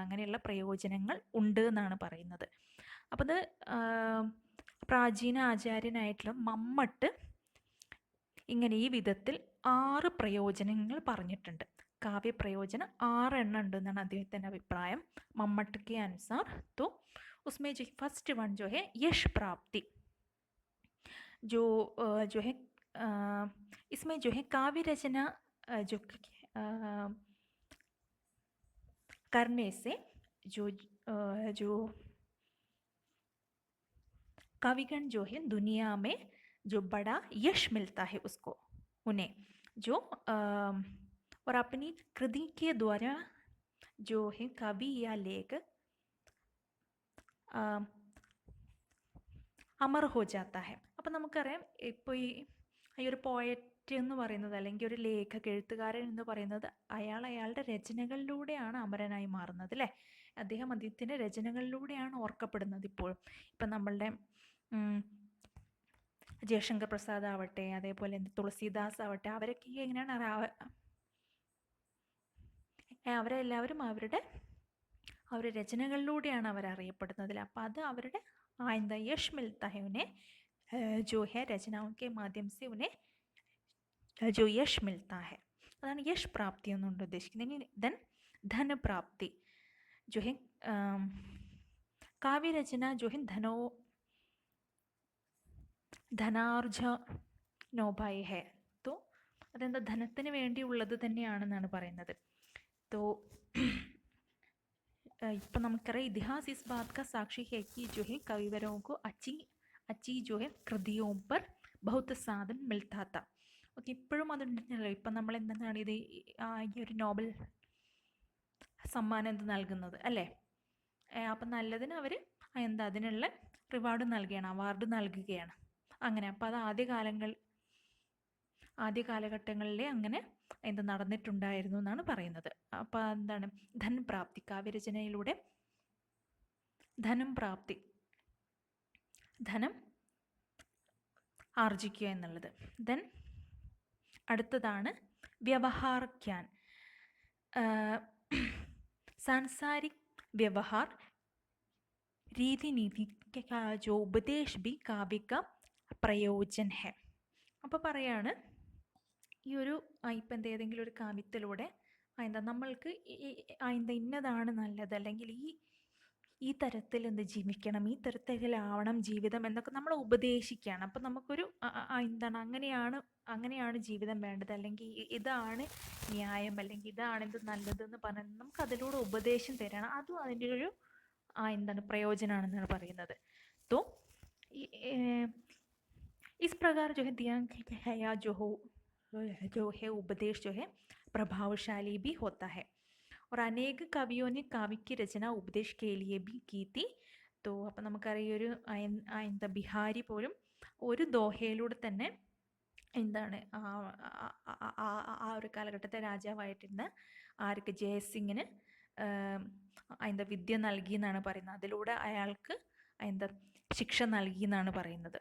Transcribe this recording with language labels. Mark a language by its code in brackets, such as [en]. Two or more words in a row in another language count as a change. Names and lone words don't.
[ml] അങ്ങനെയുള്ള പ്രയോജനങ്ങൾ ഉണ്ട് എന്നാണ് പറയുന്നത്. അപ്പം അത് പ്രാചീന ആചാര്യനായിട്ടുള്ള മമ്മട്ട് ഇങ്ങനെ ഈ വിധത്തിൽ 6 പ്രയോജനങ്ങൾ പറഞ്ഞിട്ടുണ്ട്. കാവ്യപ്രയോജനം 6 എണ്ണം ഉണ്ടെന്നാണ് അദ്ദേഹത്തിൻ്റെ അഭിപ്രായം. [hi] മമ്മട്ട് के अनुसार तो उसमें जो [en] first one [hi] जो है यश प्राप्ति, जो है इसमें जो है काव्य रचना जो करने से जो कविगण जो है दुनिया में जो बड़ा यश मिलता है उसको उन्हें जो और अपनी कृति के द्वारा जो है कवि या लेखक अमर हो जाता है. [ml] അപ്പം നമുക്കറിയാം ഇപ്പോൾ ഈ ഒരു പോയറ്റ് എന്ന് പറയുന്നത് അല്ലെങ്കിൽ ഒരു എഴുത്തുകാരൻ എന്ന് പറയുന്നത് അയാളുടെ രചനകളിലൂടെയാണ് അമരനായി മാറുന്നത് അല്ലേ. അദ്ദേഹത്തിൻ്റെ രചനകളിലൂടെയാണ് ഓർക്കപ്പെടുന്നത് ഇപ്പോഴും. ഇപ്പം നമ്മളുടെ ജയശങ്കർ പ്രസാദ് ആവട്ടെ, അതേപോലെ തുളസീദാസ് ആവട്ടെ, അവരൊക്കെ എങ്ങനെയാണ് അവരെല്ലാവരും അവരുടെ രചനകളിലൂടെയാണ് അവരറിയപ്പെടുന്നതിൽ. അപ്പം അത് അവരുടെ [hi] आइंदा यश मिलता है उन्हें जो है रचनाओं के माध्यम से उन्हें जो यश मिलता है. [ml] अതാണ് [hi] यश प्राप्ति [ml] എന്നുകൊണ്ട് ഉദ്ദേശിക്കുന്നത്. ദെൻ ധന പ്രാപ്തി [hi] जो है काव्य रचना जो है [ml] ധനാർജനോപായ है. तो അതെന്താ ധനത്തിന് വേണ്ടിയുള്ളത് തന്നെയാണെന്നാണ് പറയുന്നത്. [hi] तो [ml] ഇപ്പം നമുക്കറിയാം [hi] इतिहास इस बात का साक्षी है कि जो है कविवरों को अच्छी अच्छी जो है कृतियों पर बहुत साधन मिलता था. [ml] ഓക്കെ, ഇപ്പോഴും അതുണ്ടല്ലോ. ഇപ്പം നമ്മൾ എന്താണ് ഇത് ഈ ഒരു നോബൽ സമ്മാനം എന്ത് നൽകുന്നത് അല്ലേ? അപ്പം നല്ലതിന് അവർ എന്താ അതിനുള്ള റിവാർഡ് നൽകുകയാണ്, അവാർഡ് നൽകുകയാണ്. അങ്ങനെ അപ്പം അത് ആദ്യ കാലഘട്ടങ്ങളിലെ അങ്ങനെ എന്ത് നടന്നിട്ടുണ്ടായിരുന്നു എന്നാണ് പറയുന്നത്. അപ്പം എന്താണ് ധനപ്രാപ്തി, കാവ്യരചനയിലൂടെ ധനം ആർജിക്കുക എന്നുള്ളത്. ദെൻ അടുത്തതാണ് [hi] व्यवहार ज्ञान. सांसारिक व्यवहार रीति नीति का जो उपदेश भी काव्य का प्रयोजन है. [ml] അപ്പോൾ പറയാണ് ഈ ഒരു ഇപ്പം ഏതെങ്കിലും ഒരു കാവ്യത്തിലൂടെ എന്താ നമ്മൾക്ക് എന്താ ഇന്നതാണ് നല്ലത്, അല്ലെങ്കിൽ ഈ തരത്തിൽ എന്ത് ജീവിക്കണം, ഈ തരത്തിലാവണം ജീവിതം എന്നൊക്കെ നമ്മൾ ഉപദേശിക്കുകയാണ്. അപ്പം നമുക്കൊരു എന്താണ് അങ്ങനെയാണ് ജീവിതം വേണ്ടത്, അല്ലെങ്കിൽ ഇതാണ് ന്യായം, അല്ലെങ്കിൽ ഇതാണ് ഇത് നല്ലതെന്ന് പറഞ്ഞാൽ നമുക്ക് അതിലൂടെ ഉപദേശം തരണം. അതും അതിൻ്റെ ഒരു എന്താണ് പ്രയോജനമാണെന്നാണ് പറയുന്നത്. [hi] तो इस प्रकार जो है दिया गया जो है उपदेश जो है प्रभावशाली भी होता है. और अनेक कवियों ने काव्य की रचना उपदेश के लिए भी की थी. [ml] तो അപ്പം നമുക്കറിയാം ഒരു എന്താ ബിഹാരി പോലും ഒരു ദോഹയിലൂടെ തന്നെ എന്താണ് ആ ഒരു കാലഘട്ടത്തെ രാജാവായിട്ടിരുന്ന ആർക്ക് ജയസിംഗിന് എന്താ വിദ്യ നൽകി എന്നാണ് പറയുന്നത്. അതിലൂടെ അയാൾക്ക് എന്താ ശിക്ഷ നൽകി എന്നാണ് പറയുന്നത്.